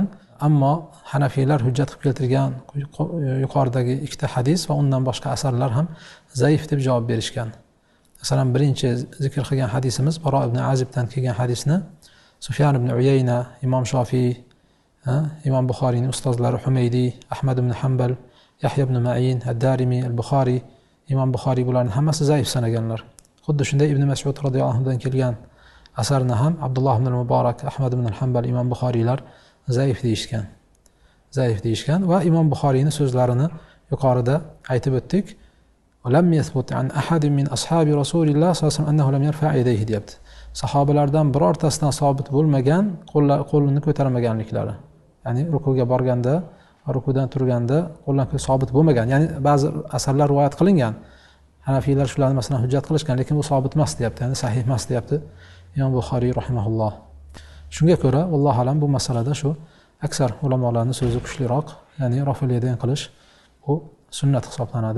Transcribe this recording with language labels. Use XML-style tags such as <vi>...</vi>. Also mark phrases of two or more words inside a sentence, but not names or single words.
<uz>Ammo Hanafiylar hujjat qilib keltirgan yuqoridagi ikkita hadis va undan boshqa asarlar ham zaif deb javob berishgan. Masalan, birinchi zikr qilgan hadisimiz Baro ibn Azibdan kelgan hadisni Sufyan ibn Uyayna, Imom Shofiy, Imom Buxoriyning ustozlari Humaydi, Ahmad ibn Hanbal, Yahya ibn Ma'in, Ad-Darimi, Al-Buxoriy, Imom Buxoriy bularning hammasi zaif sanaganlar. Xuddi shunday Ibn Mas'ud radhiyallohu anhudan kelgan asarni ham Abdulloh ibn Muborak, Ahmad ibn Hanbal, Imom Buxoriylar zaif deyishgan. Zaif deyishgan va Imom Buxoriyning so'zlarini yuqorida aytib o'tdik.</uz> <ar>ولم يثبت عن أحد من أصحاب رسول الله صلى الله عليه وسلم أنه لم يرفع يديه deyapti.</ar> <uz>Sahobalardan birortasidan sabit bo'lmagan qo'lini ko'tarmaganliklari. Ya'ni rukuga borganda, rukudan turganda qo'llar sabit bo'lmagan. Ya'ni ba'zi asarlar rivoyat qilingan. Hanafiylar shularni masalan hujjat qilishgan, lekin bu sabit emas deyapti. Ya'ni sahih emas deyapti Imom Buxoriy rahimahulloh. Shunga ko'ra,</uz> <ar>والله أعلم</ar> <uz>bu masalada shu aksar ulamolarning so'zi kuchliroq, ya'ni</uz> <ar>رفع اليدين</ar> <uz>qilish bu sunnat hisoblanadi.</uz>